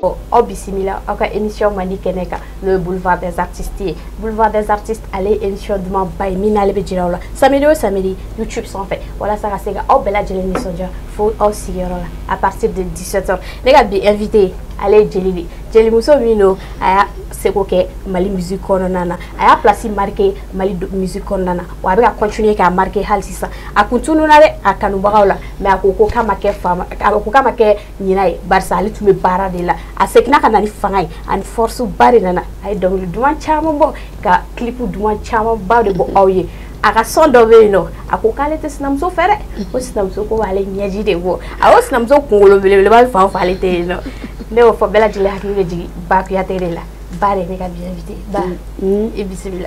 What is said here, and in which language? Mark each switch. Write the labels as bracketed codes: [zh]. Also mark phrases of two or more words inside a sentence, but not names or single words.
[bm] aw bisimila aw ka émission mandi kɛnɛ kan [fr] le boulevard des artistes boulevard des artistes [bm] ale émission duman ba ye min n'ale bɛ jira aw la samedi o samedi YouTube sanfɛ walasa ka se ka aw bɛɛ lajɛlen nisɔndiya fo aw sigiyɔrɔ la [fr] à partir de 17h [bm] ne ka bi invité ale ye jeli de jelimuso min don a y'a seko kɛ Mali musique kɔnɔna na a y'a [fr] place marqué [bm] Mali musique kɔnɔna na wa a bɛ ka continuer k'a marqué hali sisan a kun tununa dɛ a kanubagaw la mais a ko ko k'a ma kɛ faama a ko k'a ma kɛ ɲina ye barisa ale tun bɛ baara de la a seginna ka na ni fanga ye ani force ba de nana a ye dɔnkili duman caman bɔ ka clip duman caman ba de bɔ aw ye a ka son dɔ bɛ yen nɔ a ko k'ale tɛ sinamuso fɛ dɛ ko sinamuso ko ale ɲɛji de bɔ a ko sinamuso kunkolo belebeleba bɛ fan o fan ale tɛ yen nɔ ne y'o fɔ bɛɛ lajɛlen hakili bɛ jigin Ba Kuyate de la Ba de ne ka bi invité Ba i bisimila